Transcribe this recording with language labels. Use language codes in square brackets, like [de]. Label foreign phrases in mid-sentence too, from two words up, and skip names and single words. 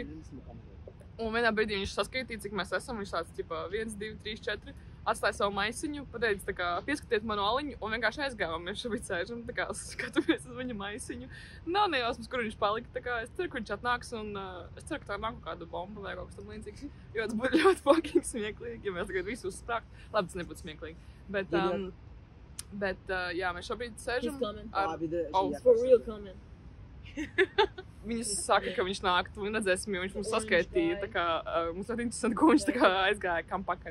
[lv] Un vienā brīdī viņš saskaitīja, cik mēs esam, viņš tāds, 1, 2, 3, 4, atstāja savu maisiņu, pateica, tā kā, pieskatiet manu aliņu, un vienkārši aizgājām, mēs šobrīd sēžam, tā kā, skatāmies uz viņa maisiņu. Nav nejausmas, kur viņš palika, tā kā, es ceru, ka viņš atnāks, un es ceru, ka tā nāk kāda bomba vai kaut kas tam līdzīgs, jo tas būtu ļoti fucking smieklīgi, ja mēs tagad visu uzsprākt. Labi, tas nebūtu smieklīgi, bet, jā, mēs šobrīd sēžam ar... [en] Oh, for real coming. [lv] Viņas saka, ka viņš nāk, un redzēsim, jo viņš mums saskaitīja, tā kā, mums ļoti interesanti, ko viņš tā kā aizgāja, kam pakaļ.